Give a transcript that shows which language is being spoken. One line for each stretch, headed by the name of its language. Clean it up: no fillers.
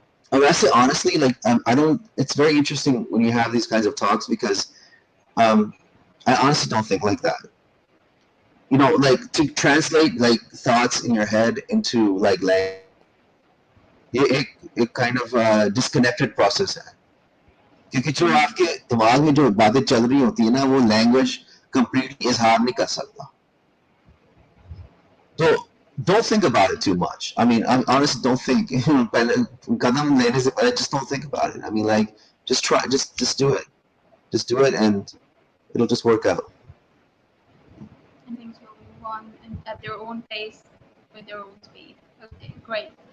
English: I say honestly, like, I don't. It's very interesting when you have these kinds of talks, because I honestly don't think like that. Like, to translate like thoughts in your head into like language, एक kind of disconnected process है.
Hindi: क्योंकि जो आपके दिमाग में जो बातें चल रही होती है ना, वो लैंग्वेज completely इजहार नहीं कर सकता.
English: So don't think about it too much. I mean, I honestly don't think. Just don't think about it. I mean, like, just try, just do it, and it'll just work out. And things will move on at their own pace with their own speed. Okay, great.